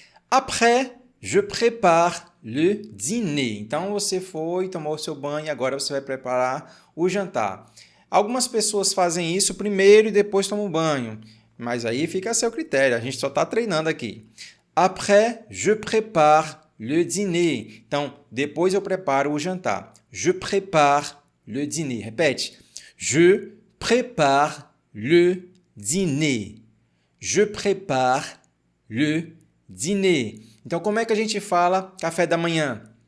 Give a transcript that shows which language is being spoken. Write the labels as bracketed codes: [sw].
[fr] Après, je prépare le dîner. [pt] Então você foi, tomou o seu banho e agora você vai preparar o jantar. Algumas pessoas fazem isso primeiro e depois tomam banho. Mas aí fica a seu critério, a gente só está treinando aqui. [fr] Après, je prépare le dîner. [pt] Então, depois eu preparo o jantar. [fr] Je prépare le dîner. [pt] Repete. [fr] Je prépare le dîner. Je prépare le dîner. [pt] Então, como é que a gente fala café da manhã?